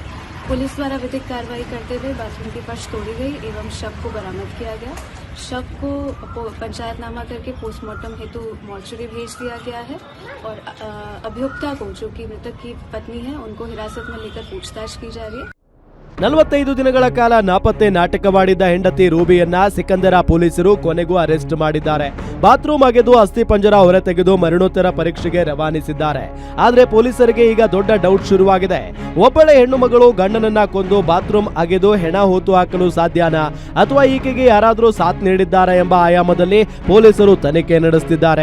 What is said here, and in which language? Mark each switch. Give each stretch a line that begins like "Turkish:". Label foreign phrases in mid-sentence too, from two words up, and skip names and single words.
Hindi: पुलिस द्वारा विधिक कार्रवाई करते हुए बाथरूम की फर्श तोड़ी गई एवं शव को बरामद किया गया। शव को पंचायतनामा करके पोस्टमार्टम हेतु मॉर्चरी भेज दिया गया है और अभियुक्ता को, जो कि मृतक की पत्नी है, उनको हिरासत में लेकर पूछताछ की जा रही है।
Kannada: 45 ದಿನಗಳ ಕಾಲ ನಾಪತ್ತೆ ನಾಟಕವಾಡಿದ್ದ ಹೆಂಡತಿ ರೂಬಿಯನ್ನ ಸಿಕಂದರ ಪೊಲೀಸರು ಕೊನೆಗೂ ಅರೆಸ್ಟ್ ಮಾಡಿದ್ದಾರೆ. ಬಾತ್ರೂಮ್ ಅಗೆದು ಅಸ್ಥಿ ಪಂಜರ ಹೊರತೆಗೆದು ಮರಣೋತ್ತರ ಪರೀಕ್ಷೆಗೆ ರವಾನಿಸಿದ್ದಾರೆ. ಆದ್ರೆ ಪೊಲೀಸರಿಗೆ ಈಗ ದೊಡ್ಡ ಡೌಟ್ ಶುರುವಾಗಿದೆ. ಒಬ್ಬಳೆ ಹೆಣ್ಣು ಮಗಳು ಗಂಡನನ್ನ ಕೊಂದು ಬಾತ್ರೂಮ್ ಅಗೆದು ಹೆಣ ಹೂತು ಹಾಕಲು ಸಾಧ್ಯನಾ, ಅಥವಾ ಈಕೆಗೆ ಯಾರಾದ್ರೂ ಸಾಥ್ ನೀಡಿದ್ದಾರಾ ಎಂಬ ಆಯಾಮದಲ್ಲಿ ಪೊಲೀಸರು ತನಿಖೆ ನಡೆಸುತ್ತಿದ್ದಾರೆ.